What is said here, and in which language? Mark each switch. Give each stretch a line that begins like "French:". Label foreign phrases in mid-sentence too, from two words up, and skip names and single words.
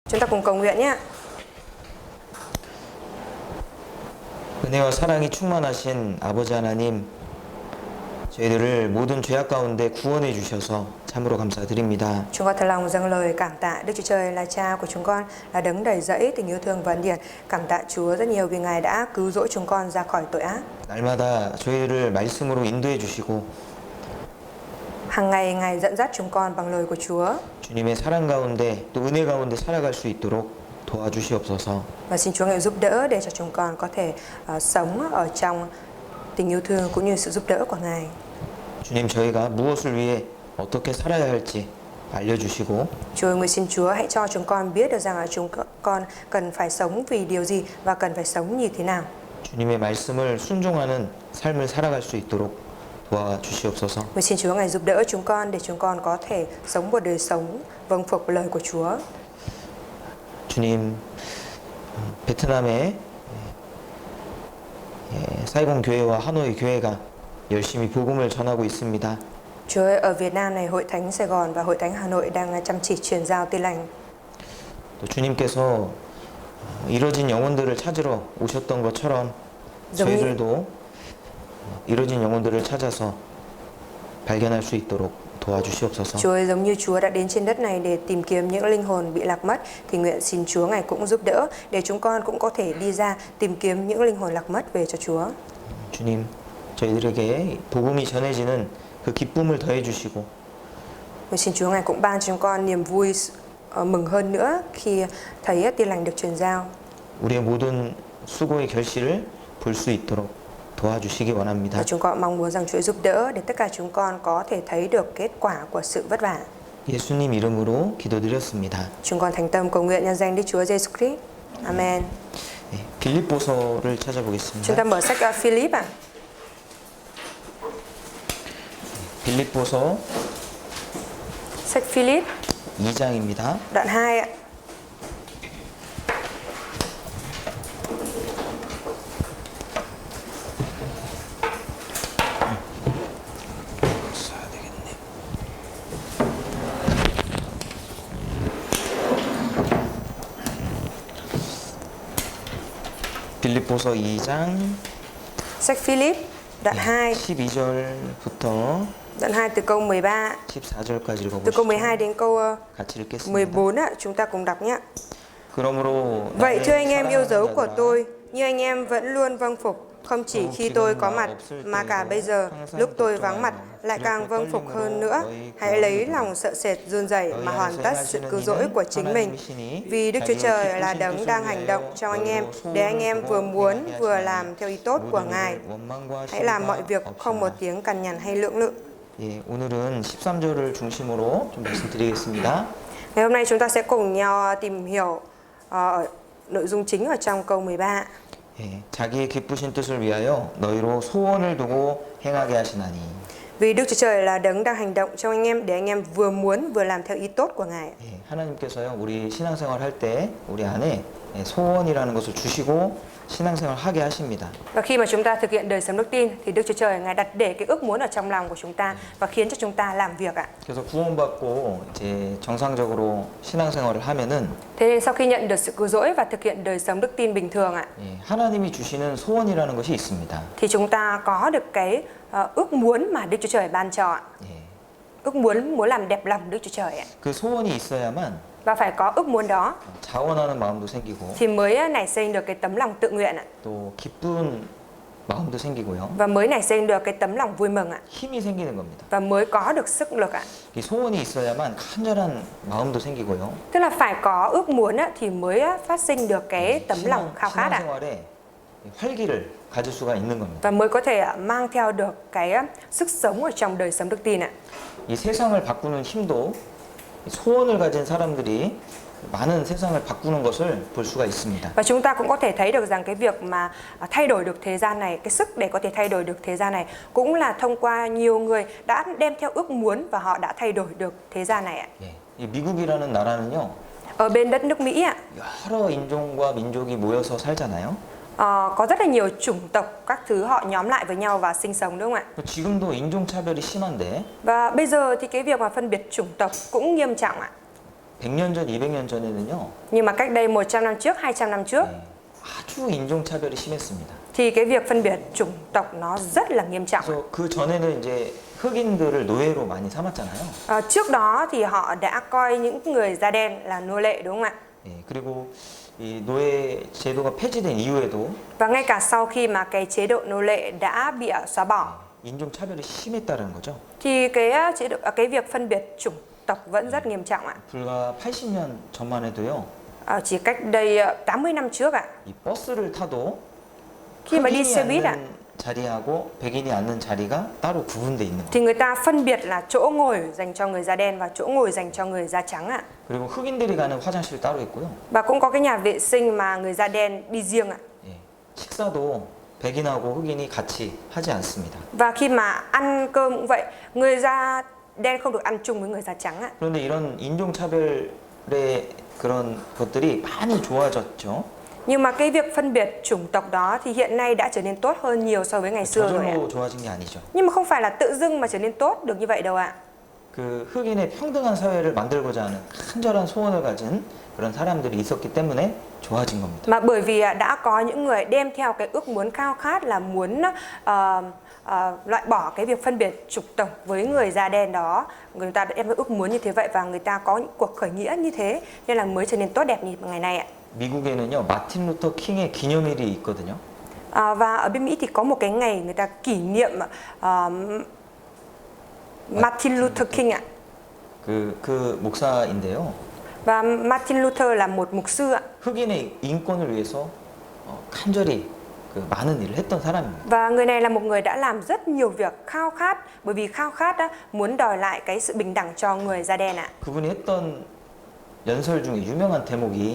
Vietnamese: Chúng ta cùng cầu nguyện nhé.
Korean: 은혜와 사랑이 충만하신 아버지 하나님, 저희들을 모든 죄악 가운데 구원해 주셔서 참으로 감사드립니다.
Vietnamese: Chúng con thật lòng dâng lời cảm tạ Đức Chúa Trời là Cha của chúng con, là đấng đầy dẫy tình yêu thương và ân điển. Cảm tạ Chúa rất nhiều vì Ngài đã cứu rỗi chúng con ra khỏi tội ác.
Korean: 날마다 저희를 말씀으로 인도해 주시고
Vietnamese: Hàng ngày Ngài dẫn dắt chúng con bằng lời của Chúa.
Korean: 주님의 사랑 가운데 또 은혜 가운데 살아갈 수 있도록 도와주시옵소서.
Vietnamese: Và xin Chúa Ngài giúp đỡ để cho chúng con có thể sống ở trong tình yêu thương cũng như sự giúp đỡ của Ngài.
Korean: 주님, 저희가 무엇을 위해 어떻게 살아야 할지 알려주시고
Vietnamese: Chúa ơi, nguyện xin Chúa hãy cho chúng con biết được rằng là chúng con cần phải sống vì điều gì và cần phải sống như thế nào.
Korean: 주님의 말씀을 순종하는 삶을 살아갈 수 있도록 도와주시옵소서.
Vietnamese: Nguyện xin Chúa Ngài giúp đỡ chúng con để chúng con có thể sống một đời sống vâng phục lời của Chúa.
Korean: 주님, 베트남의 사이공 교회와 하노이 교회가 열심히 복음을 전하고 있습니다.
Vietnamese: Chúa ơi, ở Việt Nam này, Hội Thánh Sài Gòn và Hội Thánh Hà Nội đang chăm chỉ truyền giao tin lành.
Korean: 또 주님께서 이뤄진 영혼들을 찾으러 오셨던 것처럼 저희들도 이뤄진 영혼들을 찾아서 발견할 수 있도록 도와주시옵소서.
Vietnamese: Chúa ơi, giống như Chúa đã đến trên đất này để tìm kiếm những linh hồn bị lạc mất, thì nguyện xin Chúa Ngài cũng giúp đỡ để chúng con cũng có thể đi ra tìm kiếm những linh hồn lạc mất về cho Chúa.
Korean: 주님, 저희들에게 복음이 전해지는 그 기쁨을 더해 주시고
Vietnamese: Nguyện xin Chúa Ngài cũng ban cho chúng con niềm vui mừng hơn nữa khi thấy tin lành được truyền giao.
Korean: 우리의 모든 수고의 결실을 볼 수 있도록 도와주시기 원합니다.
Vietnamese: Và chúng con mong muốn rằng Chúa giúp đỡ để tất cả chúng con có thể thấy được kết quả của sự vất vả.
Korean: 예수님 이름으로 기도드렸습니다.
Vietnamese: Chúng con thành tâm cầu nguyện nhân danh Đức Chúa Giêsu Christ. Amen.
Korean: 네, 빌립보서를
Vietnamese: Chúng
Korean: 찾아보겠습니다.
Vietnamese: ta mở sách Philip ạ.
Korean: 빌립보서
Vietnamese: Sách Philip
Korean: 2장입니다.
Vietnamese: đoạn 2 ạ.
Korean: 써야 되겠네. 빌립보서 2장
Vietnamese: Sách Philip đoạn 2,
Korean: 12절부터
Vietnamese: đoạn 2 từ câu 13,
Korean: 14절까지
Vietnamese: từ câu
Korean: 읽어보시죠.
Vietnamese: 12 đến câu
Korean: 같이 읽겠습니다.
Vietnamese: 14 ạ, chúng ta cùng đọc nhé.
Korean: 그러므로
Vietnamese: Vậy
Korean: 나의
Vietnamese: thưa anh em yêu dấu của
Korean: 사랑하는
Vietnamese: tôi, như anh em vẫn luôn vâng phục, không chỉ khi tôi có mặt mà cả bây giờ, lúc tôi vắng mặt lại càng vâng phục hơn nữa. Hãy lấy lòng sợ sệt run rẩy mà hoàn tất sự cứu rỗi của chính mình. Vì Đức Chúa Trời là đấng đang hành động trong anh em, để anh em vừa muốn vừa làm theo ý tốt của Ngài. Hãy làm mọi việc không một tiếng cằn nhằn hay lưỡng lự.
Korean: 예, 오늘은 13절을 중심으로 좀 말씀드리겠습니다.
Vietnamese: Ngày hôm nay chúng ta sẽ cùng nhau tìm hiểu nội dung chính ở trong câu 13.
Korean: 예, 자기의 기쁘신 뜻을 위하여 너희로 소원을 두고 행하게 하시나니.
Vietnamese: Vì Đức Chúa Trời là đấng đang hành động trong anh em để anh em vừa muốn vừa làm theo ý tốt của Ngài.
Korean: 예, 하나님께서요, 우리 신앙생활 할 때 우리 안에 소원이라는 것을 주시고 신앙생활 하게 하십니다.
Vietnamese: Và khi mà chúng ta thực hiện đời sống đức tin thì Đức Chúa Trời Ngài đặt để cái ước muốn ở trong lòng của chúng ta và khiến cho chúng ta làm việc ạ.
Korean: 그래서 구원받고 이제 정상적으로 신앙생활을 하면은
Vietnamese: Thế nên sau khi nhận được sự cứu rỗi và thực hiện đời sống đức tin bình thường ạ,
Korean: 예, 하나님이 주시는 소원이라는 것이 있습니다.
Vietnamese: thì chúng ta có được cái ước muốn mà Đức Chúa Trời ban cho ạ.
Korean: 예,
Vietnamese: Ước muốn làm đẹp lòng Đức Chúa Trời ạ.
Korean: 그 소원이 있어야만
Vietnamese: Và phải có ước muốn đó
Korean: 자원하는 마음도 생기고
Vietnamese: thì mới nảy sinh được cái tấm lòng tự nguyện ạ.
Korean: 또 기쁜 마음도 생기고요.
Vietnamese: Và mới nảy sinh được cái tấm lòng vui mừng ạ.
Korean: 힘이 생기는 겁니다.
Vietnamese: Và mới có được sức lực ạ.
Korean: 이 소원이 있어야만 간절한 마음도 생기고요.
Vietnamese: Tức là phải có ước muốn á, thì mới phát sinh được cái tấm lòng khao khát ạ.
Korean: 신앙생활에 활기를 가질 수가 있는 겁니다.
Vietnamese: Và mới có thể mang theo được cái sức sống ở trong đời sống đức tin ạ.
Korean: 이 세상을 바꾸는 힘도 소원을 가진 사람들이 많은 세상을 바꾸는 것을 볼 수가 있습니다.
Vietnamese: Và chúng ta cũng có thể thấy được rằng cái việc mà thay đổi được thế gian này, cái sức để có thể thay đổi được thế gian này cũng là thông qua nhiều người đã đem theo ước muốn và họ đã thay đổi được thế gian này ạ.
Korean: 예, 이 미국이라는 나라는요,
Vietnamese: Ở bên đất nước Mỹ ạ,
Korean: 여러 인종과 민족이 모여서 살잖아요.
Vietnamese: có rất là nhiều chủng tộc các thứ họ nhóm lại với nhau và sinh sống đúng không ạ?
Korean: 지금도 인종차별이 심한데
Vietnamese: Và bây giờ thì cái việc mà phân biệt chủng tộc cũng nghiêm trọng ạ.
Korean: 100년 전, 200년 전에는요.
Vietnamese: Nhưng mà cách đây 100 năm trước, 200 năm trước
Korean: 네, 아주 인종차별이 심했습니다.
Vietnamese: thì cái việc phân biệt chủng tộc nó rất là nghiêm trọng.
Korean: 그래서 그 전에는 이제 흑인들을 노예로 많이 삼았잖아요.
Vietnamese: Trước đó thì họ đã coi những người da đen là nô lệ, đúng không ạ?
Korean: 예, 그리고 이 노예 제도가 폐지된 이후에도
Vietnamese: Và ngay cả sau khi mà cái chế độ nô lệ đã bị xóa bỏ
Korean: 인종 차별이 심했다는 거죠.
Vietnamese: thì cái việc phân biệt chủng tộc vẫn rất nghiêm trọng ạ.
Korean: 불과 80년 전만 해도요.
Vietnamese: Chỉ cách đây 80 năm trước ạ.
Korean: 이 버스를 타도
Vietnamese: Khi mà đi
Korean: 흑인이
Vietnamese: xe buýt ạ,
Korean: 앉는 자리하고 백인이 앉는 자리가 따로 구분돼 있는 거예요.
Vietnamese: thì người ta phân biệt là chỗ ngồi dành cho người da đen và chỗ ngồi dành cho người da trắng ạ.
Korean: 그리고 흑인들이 가는 화장실 따로 있고요.
Vietnamese: Và cũng có cái nhà vệ sinh mà người da đen đi riêng ạ.
Korean: 예, 식사도 백인하고 흑인이 같이 하지 않습니다.
Vietnamese: Và khi mà ăn cơm cũng vậy, người da đen không được ăn chung với người da trắng ạ.
Korean: 그런데 이런 인종차별의 그런 것들이 많이 좋아졌죠.
Vietnamese: Nhưng mà cái việc phân biệt chủng tộc đó thì hiện nay đã trở nên tốt hơn nhiều so với ngày xưa rồi ạ.
Korean: 저절로 좋아진 게 아니죠.
Vietnamese: Nhưng mà không phải là tự dưng mà trở nên tốt được như vậy đâu ạ.
Korean: 그 흑인의 평등한 사회를 만들고자 하는 간절한 소원을 가진 그런 사람들이 있었기 때문에 좋아진 겁니다.
Vietnamese: Mà bởi vì đã có những người đem theo cái ước muốn khao khát là muốn loại bỏ cái việc phân biệt chủng tộc với người da đen đó. Người ta đã đem cái ước muốn như thế vậy và người ta có những cuộc khởi nghĩa như thế nên là mới trở nên tốt đẹp như ngày nay ạ.
Korean: 미국에는요 마틴 루터 킹의 기념일이 있거든요.
Vietnamese: Và ở bên Mỹ thì có một cái ngày người ta kỷ niệm Martin Luther King ạ.
Korean: 그 목사인데요.
Vietnamese: Và Martin Luther là một mục sư ạ.
Korean: 흑인의 인권을 위해서 간절히 그 많은 일을 했던 사람입니다.
Vietnamese: Và người này là một người đã làm rất nhiều việc khao khát, bởi vì khao khát muốn đòi lại cái sự bình đẳng cho người da đen ạ.
Korean: 그분이 했던 연설 중에 유명한 대목이